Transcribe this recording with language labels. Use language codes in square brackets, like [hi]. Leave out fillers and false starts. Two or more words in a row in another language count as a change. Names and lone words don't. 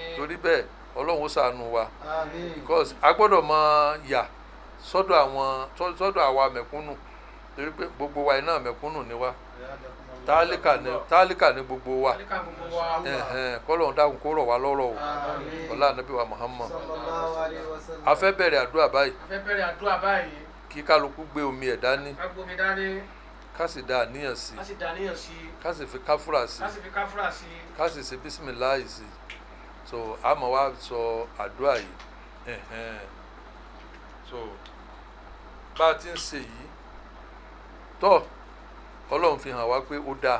[yo] torí bẹ́ẹ̀ ọlọ́run ó ṣàánú wa Àmín. because a gbọ́dọ̀ máa yà sọ́dọ̀ àwa mẹ̀kúnnù torí pé gbogbo wa iná mẹ̀kúnnù ni wa tálíkà ní gbogbo wa kálíkà gbogbo wa. kọ́lọ́run dákun kó rọ̀ wá lọ́rọ̀ o Àmín. ọlá ànábì wa Muhammad [ar] صلى الله عليه وسلم. [yo] a fẹ́ bẹ̀rẹ̀ àdúrà báyìí a fẹ́ bẹ̀rẹ̀ àdúrà báyìí. kí kálukú gbé omi ẹ̀ dání ká gbomi dání. ká sì dá àníyàn sí ká sì dàníyàn sí i. ká sì fi káfúrà sí ká sì fi káfúrà sí i. ká sì ṣe bísímìláì sí so a máa wá sọ àdúrà yìí so bá a ti ń ṣe yìí tọ́ ọlọ́run fi hàn wá pé ó dáa